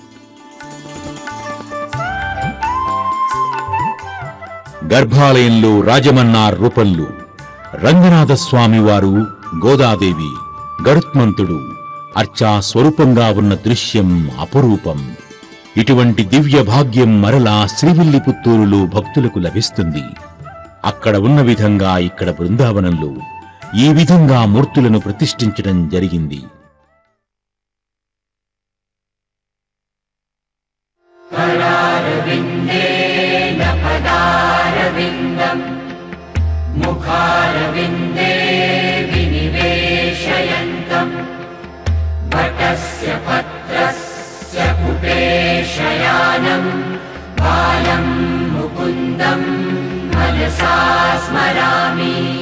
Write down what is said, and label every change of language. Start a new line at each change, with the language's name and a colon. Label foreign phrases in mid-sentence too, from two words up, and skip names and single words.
Telugu: గర్భాలయంలో రాజమన్నార్ రూపంలో రంగనాథస్వామి వారు, గోదాదేవి, గరుత్మంతుడు అర్చా స్వరూపంగా ఉన్న దృశ్యం అపురూపం. ఇటువంటి దివ్య భాగ్యం మరలా శ్రీవిల్లిపుత్తూరులో భక్తులకు లభిస్తుంది. అక్కడ ఉన్న విధంగా ఇక్కడ బృందావనంలో ఈ విధంగా మూర్తులను ప్రతిష్ఠించడం జరిగింది.
Sanskrit: मुखारविन्दे विनिवेशयन्तं वटस्य पत्रस्य पुटेशयानं बालं मुकुन्दं मनसा स्मरामि।